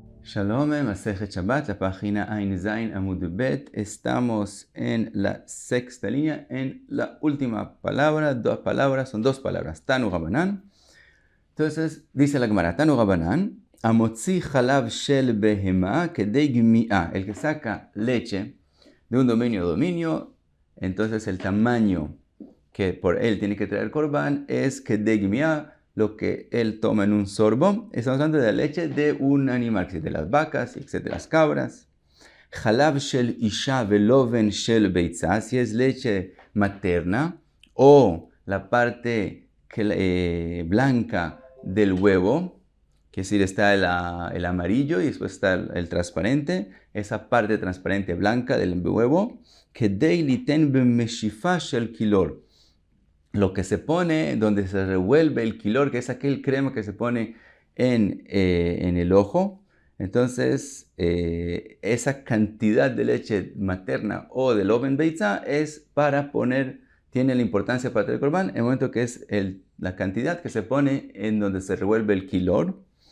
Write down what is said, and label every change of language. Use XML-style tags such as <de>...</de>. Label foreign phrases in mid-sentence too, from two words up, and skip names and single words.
<es>Shalom, Masejet Shabbat, la página</es> <he>עין זין עמוד בית.</he> <es>Estamos en la sexta línea, en la última palabra, son dos palabras,</es> <he>תנו רבנן.</he> <es>Entonces, dice la Gemara,</es> <he>תנו רבנן, המוציא חלב של בהמה כדי גמיעה,</he> <es>el que saca leche de un dominio a dominio, entonces el tamaño que por él tiene que traer Korban es</es> <he>כדי גמיעה,</he> <es>lo que él toma en un sorbo. Estamos hablando de la leche de un animal, de las vacas, de las cabras.</es> <he>חלב של אשה ולובן של ביצה,</he> <es>si es leche materna o la parte blanca del huevo, que es decir, está el amarillo y después está el transparente, esa parte transparente blanca del huevo,</es> <he>כדי ליתן במשיפה של קילור,</he> <es>lo que se pone, donde se revuelve el quilor, que es aquel crema que se pone en el ojo. Entonces, esa cantidad de leche materna o del</es> <he>לובן ביצה</he> <es>es para poner, tiene la importancia para el korban, en el momento que es la cantidad que se pone en donde se revuelve el quilor.</es>